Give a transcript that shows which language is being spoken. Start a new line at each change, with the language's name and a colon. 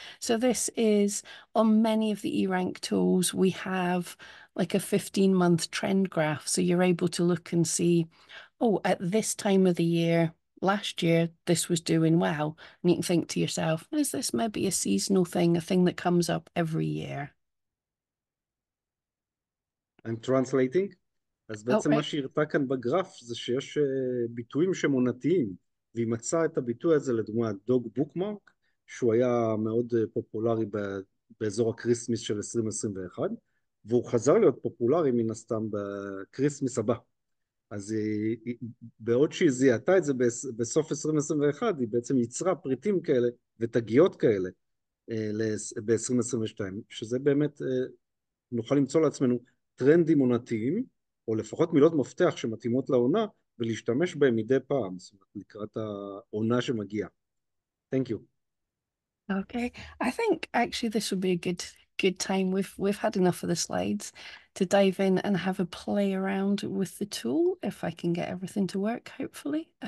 English: So this is, on many of the Erank tools, we have like a 15-month trend graph. So you're able to look and see, oh, at this time of the year, last year, this was doing well. And you can think to yourself, is this maybe a seasonal thing, a thing that comes up every year? I'm translating.
Hebrew: אז בעצם מה
English: right.
Hebrew: שהיא הראתה כאן בגרף זה שיש ביטויים שמונתיים, והיא מצאה את הביטוי הזה לדוגמה דוג בוקמרק, שהוא היה מאוד פופולרי באזור הקריסמס של 2021, והוא חזר להיות פופולרי מן הסתם בקריסמס הבא. אז בעוד שהיא זיהתה את זה בסוף 2021, היא בעצם יצרה פריטים כאלה ותגיות כאלה ב-2022, שזה באמת נוכל למצוא לעצמנו טרנדים עונתיים, או לפחות מילות מפתח שמתאימות לעונה, ולהשתמש בהם מדי פעם, זאת אומרת, לקראת העונה שמגיעה.
English: Thank you. Okay. I think actually this would be a good time. We've had enough of the slides to dive in and have a play around with the tool, if I can get everything to work, hopefully.